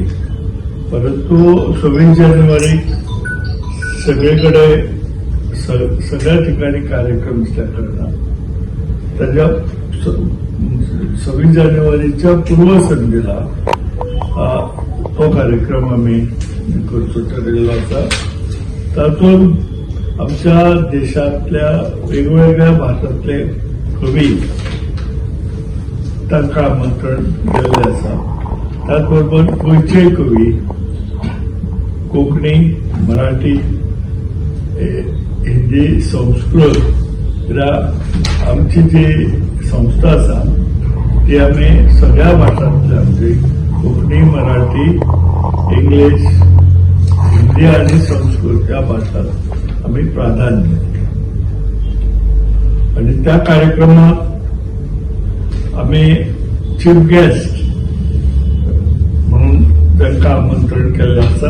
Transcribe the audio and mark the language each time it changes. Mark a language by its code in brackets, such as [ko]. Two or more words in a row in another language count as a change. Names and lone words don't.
[mr] परंतु 26 जानेवारी सगळीकडे सगळ्या ठिकाणी कार्यक्रम असल्याकारणानं त्याच्या 26 जानेवारीच्या पूर्वसंध्येला तो कार्यक्रम आम्ही करतो ठरलेला होता. त्यातून आमच्या देशातल्या वेगवेगळ्या भाषातले कवी [kok] तांकां आमंत्रण दिल्लें आसा. [mr] त्याचबरोबर गोंयचे कवी कोंकणी, मराठी, हिंदी, संस्कृत ह्या आमची जी संस्था आसा ती आम्ही सगळ्या भाषांतल्या म्हणजे कोंकणी, मराठी, इंग्लिश, हिंदी आणि संस्कृत या भाषांत आम्ही प्राधान्य आणि त्या कार्यक्रमात आम्ही चीफ गेस्ट म्हणून त्यांना आमंत्रण केलेलं आसा.